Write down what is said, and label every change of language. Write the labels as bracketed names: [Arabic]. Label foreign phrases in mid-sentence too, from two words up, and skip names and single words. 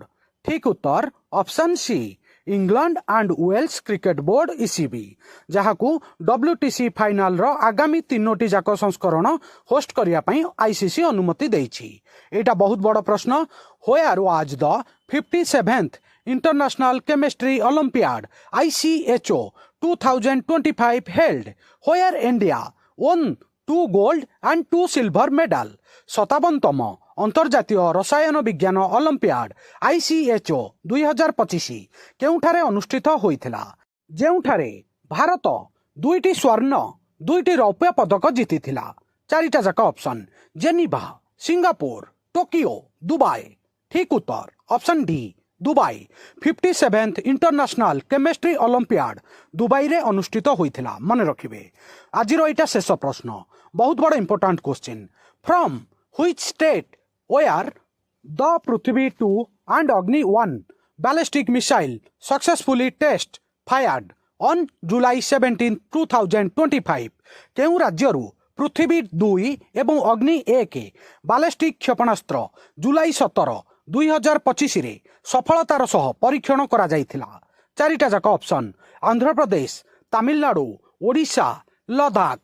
[Odia] ଠିକ୍ ଉତ୍ତର ଅପସନ୍ ସି ଇଂଲଣ୍ଡ ଆଣ୍ଡ ୱେଲ୍ସ କ୍ରିକେଟ ବୋର୍ଡ ECB, ଯାହାକୁ WTC ଫାଇନାଲର ଆଗାମୀ ତିନୋଟି ଯାକ ସଂସ୍କରଣ ହୋଷ୍ଟ କରିବା ପାଇଁ ICC ଅନୁମତି ଦେଇଛି। ଏଇଟା ବହୁତ ବଡ଼ ପ୍ରଶ୍ନ। [English] where was the 57th International Chemistry Olympiad ICHO 2025 held? ହୋୟାର ଇଣ୍ଡିଆ won 2 gold and 2 silver medal। [Odia] 57ତମ ଅନ୍ତର୍ଜାତୀୟ ରସାୟନ ବିଜ୍ଞାନ ଅଲିମ୍ପିଆଡ ICHO 2025 କେଉଁଠାରେ ଅନୁଷ୍ଠିତ ହୋଇଥିଲା? ଯେଉଁଠାରେ ଭାରତ 2ଟି ସ୍ୱର୍ଣ୍ଣ 2ଟି ରୌପ୍ୟ ପଦକ ଜିତିଥିଲା। ଚାରିଟା ଯାକ ଅପସନ୍। ଜେନିଭା, ସିଙ୍ଗାପୁର, ଟୋକିଓ, ଦୁବାଇ। ଠିକ୍ ଉତ୍ତର ଅପସନ୍ ଡି ଦୁବାଇ। 57th ଇଣ୍ଟରନ୍ୟାସନାଲ କେମିଷ୍ଟ୍ରି ଅଲିମ୍ପିଆଡ ଦୁବାଇରେ ଅନୁଷ୍ଠିତ ହୋଇଥିଲା ମନେ ରଖିବେ। ଆଜିର ଏଇଟା ଶେଷ ପ୍ରଶ୍ନ, ବହୁତ ବଡ଼ [English] important question. from which state where the Prithvi 2 and Agni 1 ballistic missile successfully test fired on July 17, 2025। [Odia] କେଉଁ ରାଜ୍ୟରୁ ପୃଥିବୀ 2 ଏବଂ ଅଗ୍ନି 1 ବାଲେଷ୍ଟିକ୍ କ୍ଷେପଣାସ୍ତ୍ର ଜୁଲାଇ 17, 2025ରେ ସଫଳତାର ସହ ପରୀକ୍ଷଣ କରାଯାଇଥିଲା? ଚାରିଟା ଯାକ ଅପସନ୍। ଆନ୍ଧ୍ରପ୍ରଦେଶ, ତାମିଲନାଡୁ, ଓଡ଼ିଶା, ଲଦାଖ।